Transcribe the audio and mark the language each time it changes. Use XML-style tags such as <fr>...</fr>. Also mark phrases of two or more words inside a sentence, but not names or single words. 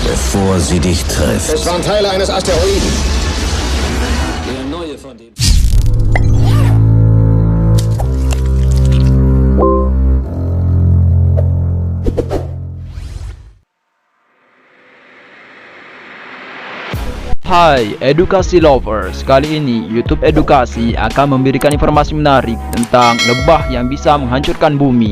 <de>bevor sie dich trifft. Es waren Teile eines Asteroiden. Der neue von dem.</de> <id>Hai edukasi lovers, kali ini YouTube Edukasi akan memberikan informasi menarik tentang lebah yang bisa menghancurkan bumi.</id>